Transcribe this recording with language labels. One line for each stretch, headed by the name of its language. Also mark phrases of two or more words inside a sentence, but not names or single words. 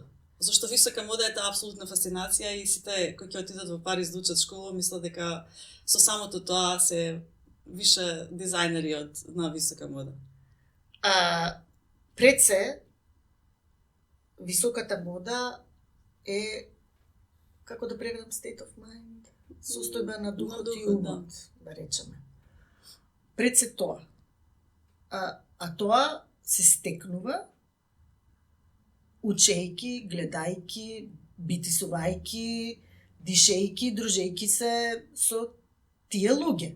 Macedonian: Зашто висока мода е таа апсолутна фасцинација и сите кои ќе отидат во Париз да учат школа мислат дека со самото тоа се више дизајнери на висока мода. Пред се, високата мода е, како да преведам,
English: state of mind,
Macedonian: состојба на духот и умот, да речеме. Пред се тоа. А тоа се стекнува учејки, гледајки, битисувајки, дишејки, дружејки се со тие луѓе.